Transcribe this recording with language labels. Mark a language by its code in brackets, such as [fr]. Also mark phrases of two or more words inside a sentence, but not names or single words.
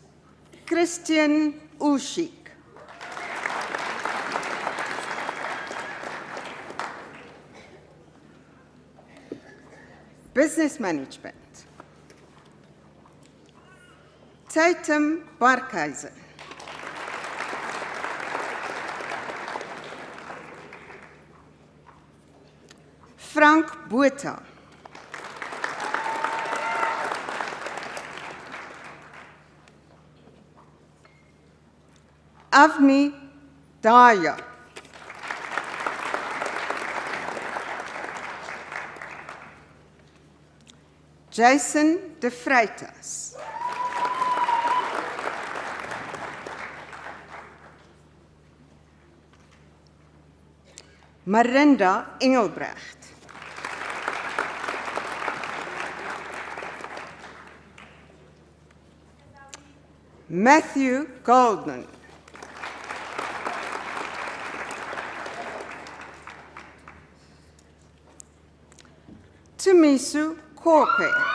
[en] Christian Ushik. Business Management. Tatum Barkhuizen. Frank Botha. Avni Daya. Jason De Freitas. Marinda Engelbrecht. Matthew Goldman. Tumisu Korpe.